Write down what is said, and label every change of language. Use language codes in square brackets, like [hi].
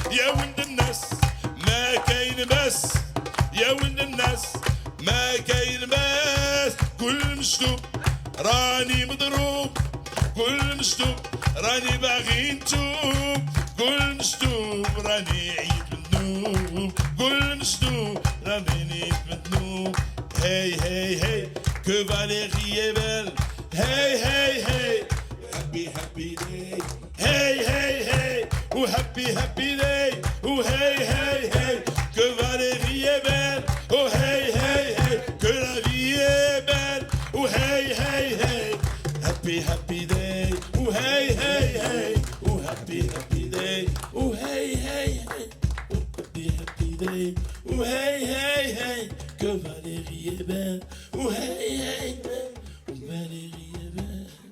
[ar] يا ولد الناس ما كاين باس، يا ولد الناس ما كاين باس، كل مشدوب راني مضروب، كل مشدوب راني باغي نتوب، كل مشدوب راني عيد بالذنوب، كل مشدوب راني عيد بالذنوب. [fr] هاي هاي هاي que Valérie est belle. [en] Hey hey hey happy happy day. Hey hey hey oh happy happy day. [fr] Oh hey hey hey que Valérie est belle. Oh hey hey hey que la vie est belle. [en] Oh hey hey hey happy happy day. Oh hey hey hey oh happy happy day. Oh hey hey hey oh happy happy day. [fr] Oh hey hey hey que Valérie est belle. [en] Oh hey hey hey oh [fr] Valérie est belle.